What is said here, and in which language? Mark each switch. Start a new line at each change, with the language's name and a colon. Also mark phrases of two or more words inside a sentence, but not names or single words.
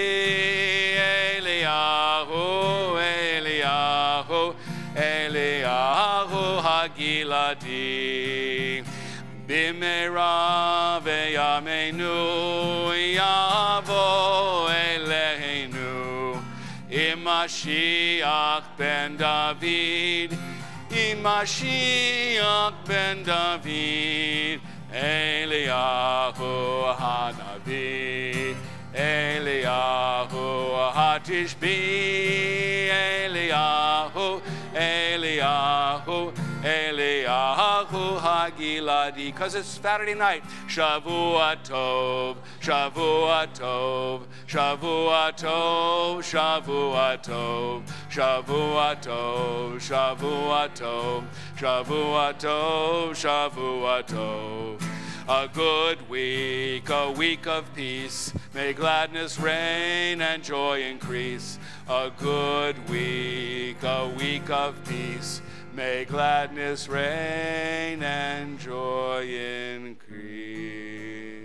Hebrew: אליהו, אליהו, אליהו הגלעדי. במהרה בימינו יבוא אלינו. עם משיח בן דוד. עם משיח בן דוד. אליהו הנביא. אליהו התשבי. אליהו, אליהו, אליהו הגלעדי.
English: Because it's Saturday night.
Hebrew: שבוע טוב, שבוע טוב, שבוע טוב, שבוע טוב, שבוע טוב, שבוע טוב, שבוע טוב, שבוע טוב.
English: A good week, a week of peace. May gladness reign and joy increase. A good week, a week of peace. May gladness reign and joy increase.